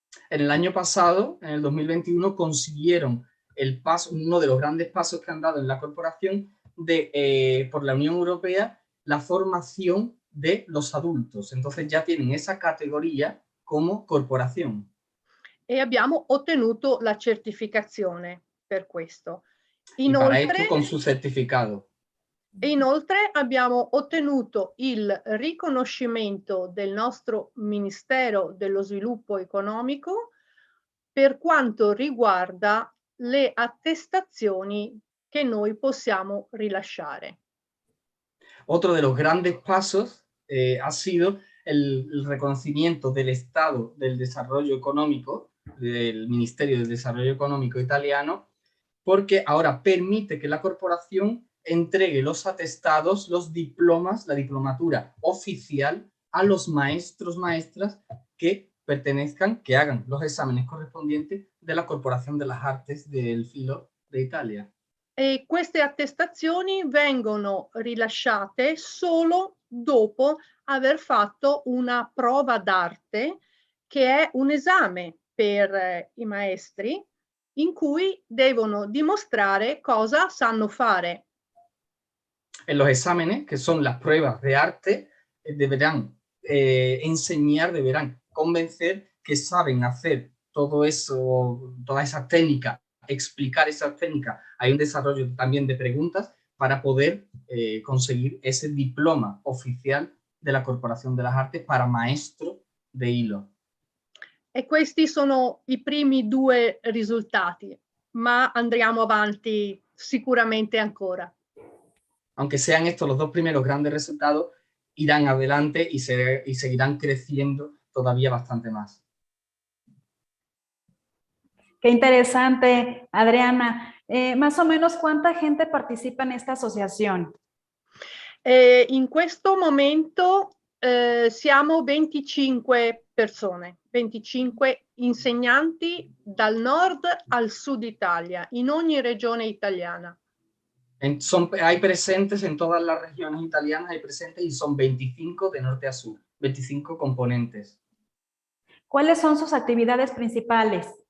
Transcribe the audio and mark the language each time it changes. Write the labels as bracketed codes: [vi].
[es] En el año pasado, en el 2021, consiguieron el paso, uno de los grandes pasos que han dado en la corporación por la Unión Europea, la formación de los adultos. Entonces ya tienen esa categoría como corporación. [it] E abbiamo ottenuto la certificazione per questo. [es] Y para esto con su certificado. [it] E inoltre abbiamo ottenuto il riconoscimento del nostro Ministero dello Sviluppo Economico per quanto riguarda le attestazioni che noi possiamo rilasciare. [es] Otro de los grandes pasos ha sido el reconocimiento del Estado del Desarrollo Económico, del Ministerio del Desarrollo Económico italiano, porque ahora permite que la corporación entregue los atestados, los diplomas, la diplomatura oficial a los maestros, maestras que pertenezcan, que hagan los exámenes correspondientes de la Corporación de las Artes del Filo de Italia. [it] E queste attestazioni vengono rilasciate solo dopo aver fatto una prova d'arte, che è un esame per i maestri in cui devono dimostrare cosa sanno fare. [es] En los exámenes, que son las pruebas de arte, deberán enseñar, deberán convencer que saben hacer todo eso, toda esa técnica, explicar esa técnica. Hay un desarrollo también de preguntas para poder conseguir ese diploma oficial de la Corporación de las Artes para maestro de hilo. [it] E questi sono i primi 2 risultati, ma andremo avanti sicuramente ancora. [es] Aunque sean estos los 2 primeros grandes resultados, irán adelante y seguirán creciendo todavía bastante más. Qué interesante, Adriana. Más o menos, ¿cuánta gente participa en esta asociación? [it] In questo momento siamo 25 persone, 25 insegnanti dal nord al sud Italia, in ogni regione italiana. [es] Hay presentes en todas las regiones italianas, hay presentes y son 25 de norte a sur, 25 componentes. ¿Cuáles son sus actividades principales?